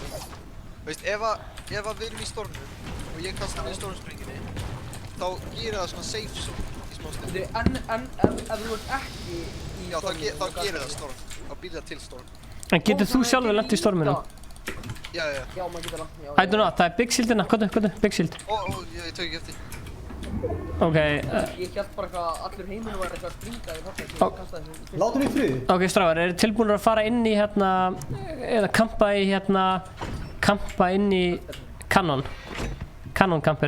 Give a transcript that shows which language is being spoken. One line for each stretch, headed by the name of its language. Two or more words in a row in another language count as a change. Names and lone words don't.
Icelandic: Veist, ef við erum í stormum og ég kasta með stormspringinni, þá gerir það svona safe zone í smá stund. En ef þú ert ekki í stormum... Já, þá gerir það storm. Þá býr það til storm. En getur þú sjálfur lent í storminum? Já. Já, maður getur það.
English: I don't know,
Icelandic: það er
English: big shieldina,
Icelandic: hvað,
English: big shield.
Icelandic: Ég tök ekki eftir. Ok. Ég held bara eitthvað að allur heiminu væri eitthvað að springa í þarna. Látum í friði. Ok, stráðar, eru tilbúinir að fara inn í hérna, eða kampa inn í Cannon camper.